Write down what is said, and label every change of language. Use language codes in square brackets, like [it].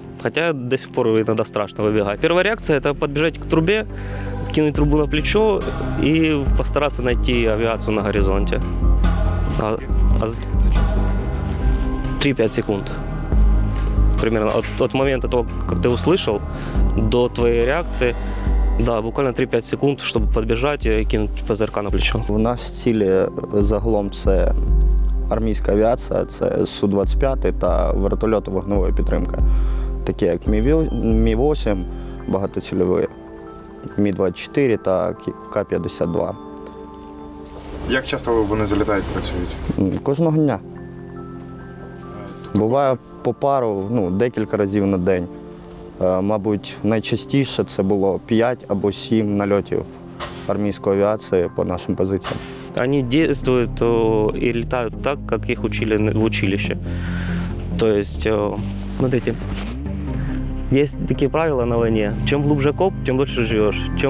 [ru] Хотя до сих пор иногда страшно выбегать. Первая реакция – это подбежать к трубе, кинуть трубу на плечо и постараться найти авиацию на горизонте. 3-5 секунд. Примерно от момента того, как ты услышал, до твоей реакции, да, буквально 3-5 секунд, чтобы подбежать и кинуть ПЗРК на плечо. [uk] У нас цілі загалом це армійська авіація, це Су-25 та вертольоти вогневої підтримки, такі як Мі-8, багатоцільові, Мі-24 та К-52. Як часто вони залітають, працюють? Кожного дня. Буває по пару, декілька разів на день. Мабуть, найчастіше це було 5 або 7 нальотів армійської авіації по нашим позиціям. [ru] Они действуют и летают так, как их учили в училище. То есть, смотрите, есть такие правила на войне. Чем глубже коп, тем дольше живешь.